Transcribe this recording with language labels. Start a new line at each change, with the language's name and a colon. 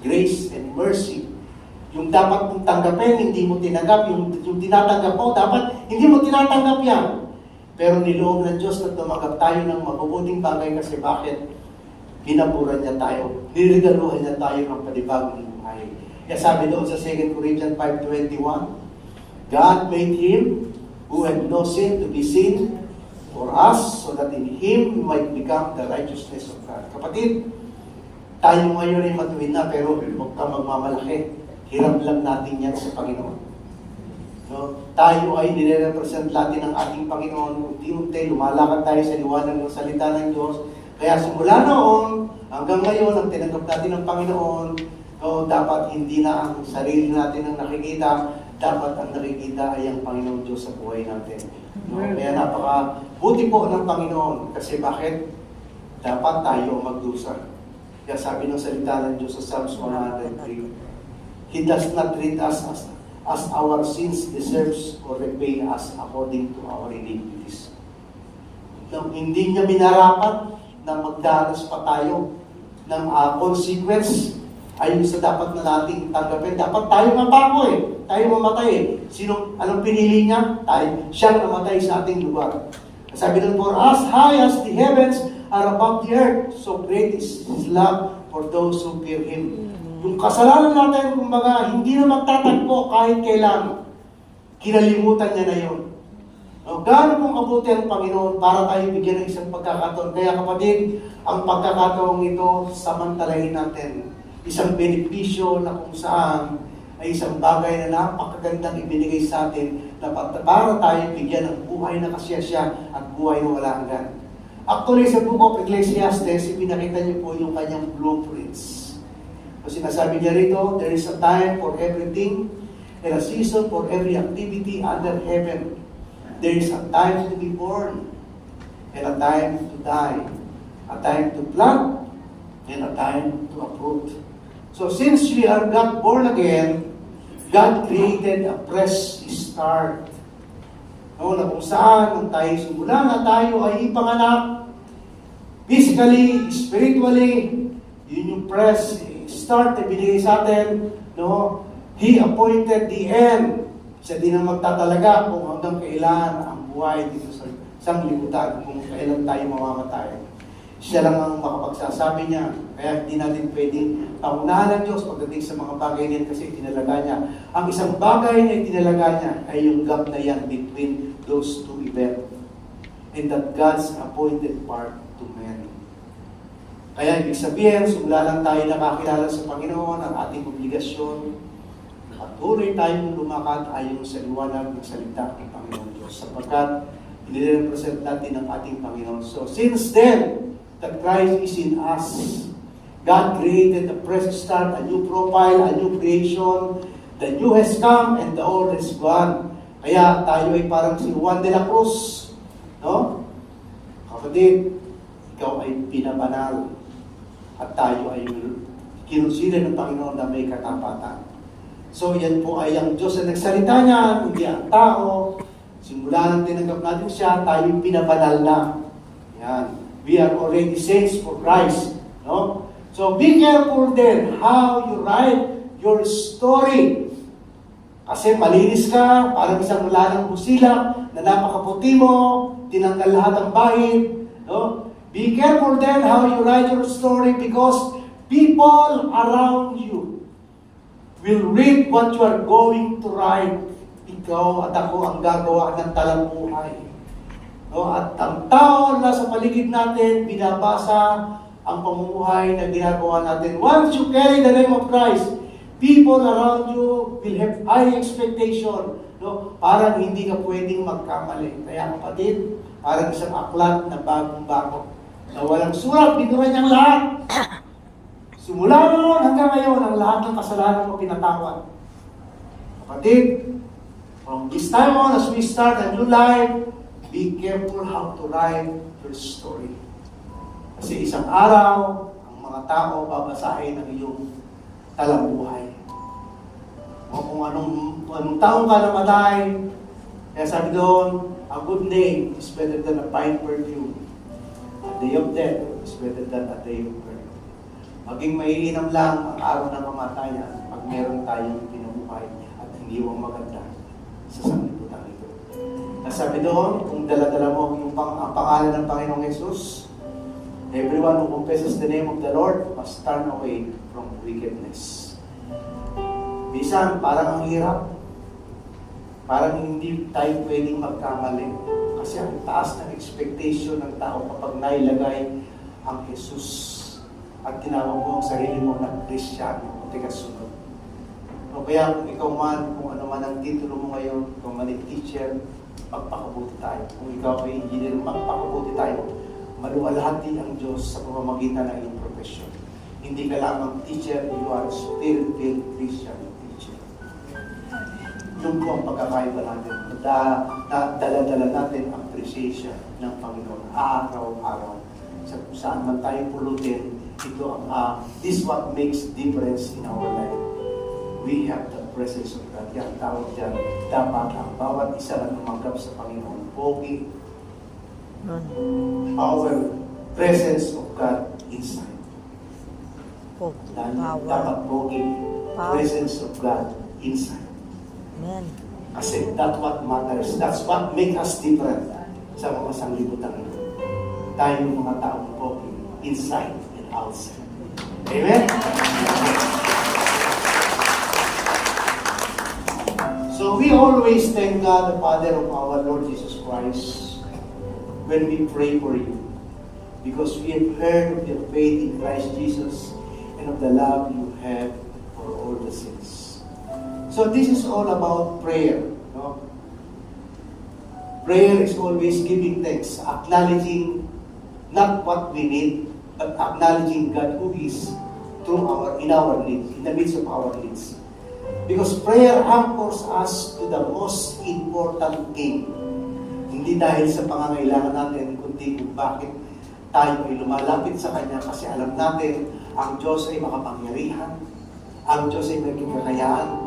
English: Grace and mercy.
Filipino: Yung dapat mong tanggapin, hindi mo tinanggap. Yung tinatanggap mo, dapat hindi mo tinatanggap yan. Pero niloob ng Diyos na tumanggap tayo ng mabubuting bagay kasi bakit? Pinaburan niya tayo. Nirigaluhan niya tayo ng panibagong buhay. Kaya sabi doon sa
English: 2 Corinthians 5:21, God made Him who had no sin to be sin for us so that in Him we might become the righteousness of God.
Filipino: Kapatid, tayo ngayon ay matuwid na pero huwag ka magmamalaki. Hirap lang natin yan sa Panginoon. No? Tayo ay nire-represent natin ng ating Panginoon. Unti-unti, lumalakad tayo sa liwanag ng salita ng Diyos. Kaya simula noon, hanggang ngayon, ang tinanggap natin ng Panginoon, dapat hindi na ang sarili natin ang nakikita, dapat ang nakikita ay ang Panginoon Diyos sa buhay natin. No? Kaya napaka-buti po ng Panginoon. Kasi bakit? Dapat tayo magdusa. Kaya sabi ng salita ng Diyos sa
English: Psalms 103, He does not treat us as our sins deserves or repay us according to our iniquities.
Filipino: Hindi niya minarapat na magdanas pa tayo ng consequence ayon sa dapat na nating tanggapin. Dapat tayo mapako tayo mamatay anong pinili niya? Siyang namatay sa ating lugar. Sabi ng
English: for as high as the heavens are above the earth, so great is His love for those who fear Him.
Filipino: Yung kasalanan natin, kumbaga, hindi na magtatagpo kahit kailan. Kinalimutan niya na yun. Gaano pong kabuti ang Panginoon para tayo bigyan ng isang pagkakataon. Kaya kapatid, ang pagkakataong ito, samantalahin natin. Isang benepisyo na kung saan ay isang bagay na napakagandang ibinigay sa atin na para tayo bigyan ng buhay na kasiyasya at buhay na wala hanggan. Actually, sa Book of Ecclesiastes, ipinakita niyo po yung kanyang blueprints.
English: So
Filipino: sinasabi niya rito,
English: there is a time for everything and a season for every activity under heaven. There is a time to be born and a time to die, a time to plant and a time to uproot. So since we are not born again, God created a fresh start.
Filipino: No, na kung saan nung tayo simula na tayo ay ipanganak,
English: physically, spiritually,
Filipino: yun yung fresh start na binigay sa atin. No?
English: He appointed the end.
Filipino: Siya din ang magtatalaga kung hanggang kailan ang buhay dito sa sanglibutan, kung kailan tayo mamamatay. Siya lang ang makapagsasabi niya. Kaya hindi natin pwedeng pangunahan ng Diyos pagdating sa mga bagay niyan kasi itinalaga niya. Ang isang bagay na itinalaga niya ay yung gap na yan
English: between those two events. And that God's appointed part to men.
Filipino: Kaya ibig sabihin, simula lang tayo nakakilala sa Panginoon, ang ating obligasyon, patuloy tayong lumakad ayon sa liwanag ng salita ng Panginoon Diyos. Sapagkat inirepresent natin ang ating Panginoon.
English: So since then, that Christ is in us, God created a fresh start, a new profile, a new creation. The new has come and the old has gone.
Filipino: Kaya tayo ay parang si Juan de la Cruz. No? Kapatid, ikaw ay pinabanal. At tayo ay kinusila ng Panginoon na may katapatan. So yan po ay ang Diyos na nagsalita niya, hindi ang tao. Simula nang tinanggap natin siya, tayo yung pinabanal na. Yan.
English: We are already saints for Christ. No? So be careful then how you write your story.
Filipino: Kasi malinis ka, parang isang lalang busilak na napakaputi mo, tinanggal lahat ng bahid. No?
English: Be careful then how you write your story because people around you will read what you are going to write.
Filipino: Ikaw at ako ang gagawa ng talambuhay. No? At ang tao na sa paligid natin, binabasa ang pamumuhay na ginagawa natin.
English: Once you carry the name of Christ, people around you will have high expectation. No?
Filipino: Parang hindi ka pwedeng magkamali. Kaya kapatid, parang isang aklat na bagong-bago. Na walang surat, binura niyang lahat. Simula noon hanggang ngayon, ang lahat ng kasalanan mo pinatawad.
English: Kapatid, from this time on, as we start a new life, be careful how to write your story.
Filipino: Kasi isang araw, ang mga tao babasahin ang iyong talambuhay. O kung anong taong ka namatay, kaya sabi doon,
English: a good name is better than a fine perfume. A day of death is better than a day of birth.
Filipino: Maging maiinam lang ang araw ng kamatayan pag meron tayong pinubuhay at iniwang maganda sa sanglibutan ito. Sabi doon, kung dala-dala mo yung ang pangalan ng Panginoong Jesus,
English: everyone who confesses the name of the Lord must turn away from wickedness.
Filipino: Bisan, parang ang hirap. Parang hindi tayo pwedeng magkamali. Kasi ang taas ng expectation ng tao kapag nailagay ang Jesus at tinawag mo ang sarili mo na Kristiyano o tigasunod. O kaya kung ikaw man, kung ano man ang titulo mo ngayon, kung man ay teacher, magpakabuti tayo. Kung ikaw ay engineer, magpakabuti tayo. Maluwalhati ang Diyos sa pamamagitan ng iyong profession. Hindi ka lamang teacher,
English: you are spirit-filled Christian teacher.
Filipino: Yun po ang pagkakaiba natin. Dala-dala natin ang appreciation ng Panginoon araw-araw. Sa kung saan man tayo pulutin, ito ang
English: this what makes difference in our life. We have the presence of God.
Filipino: Yan tawag dyan. Dapat ang bawat isa na tumanggap sa Panginoon. Pogi.
English: Our presence of God inside.
Filipino: Dapat pogi.
English: Presence of God inside. Amen. Kasi that's what matters. That's what makes us different
Filipino: sa mga sanglibutan ito. Tayo yung mga taong pogi.
English: Inside and outside. Amen? So we always thank God, the Father of our Lord Jesus Christ, when we pray for you. Because we have heard of your faith in Christ Jesus and of the love you have for all the saints. So this is all about prayer. No? Prayer is always giving thanks, acknowledging not what we need, but acknowledging God who is in our needs, in the midst of our needs. Because prayer anchors us to the most important thing.
Filipino: Hindi dahil sa pangangailangan natin, kundi kung bakit tayo ay lumalapit sa Kanya kasi alam natin ang Diyos ay makapangyarihan, Ang Diyos ay may kekayaan.